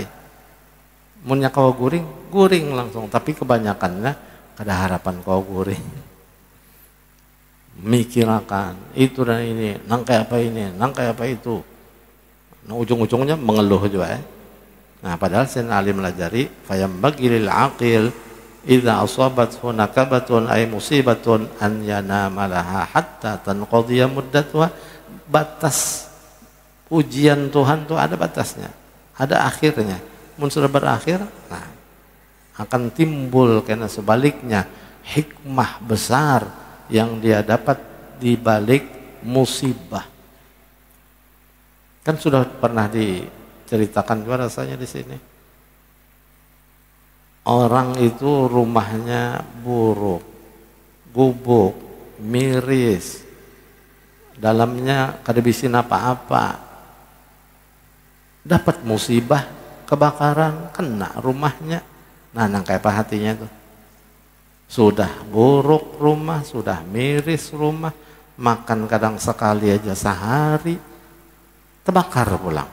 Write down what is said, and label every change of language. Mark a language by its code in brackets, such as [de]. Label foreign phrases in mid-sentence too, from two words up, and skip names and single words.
[bjn] Munnya kau guring, guring langsung. Tapi kebanyakannya kada harapan kau guring. Mikirkan itu dan ini, nangkai apa ini, nangkai apa itu. Nah, ujung-ujungnya mengeluh juga. Nah, padahal Sayyidina Ali melajari [ar] فينبغي للعاقل إذا أصابته نكبة أي مصيبة أن ينام لها حتى تنقضي مدتها. [bjn] Batas ujian Tuhan tuh ada batasnya, ada akhirnya. Mun sudah berakhir, nah akan timbul karena sebaliknya hikmah besar yang dia dapat di balik musibah. Kan sudah pernah diceritakan juga rasanya di sini. Orang itu rumahnya buruk, gubuk, miris, dalamnya kada bisin apa-apa. Dapat musibah, kebakaran, kena rumahnya. Nah, kayak apa hatinya tuh? Sudah buruk rumah, sudah miris rumah, makan kadang sekali aja sehari, terbakar pulang.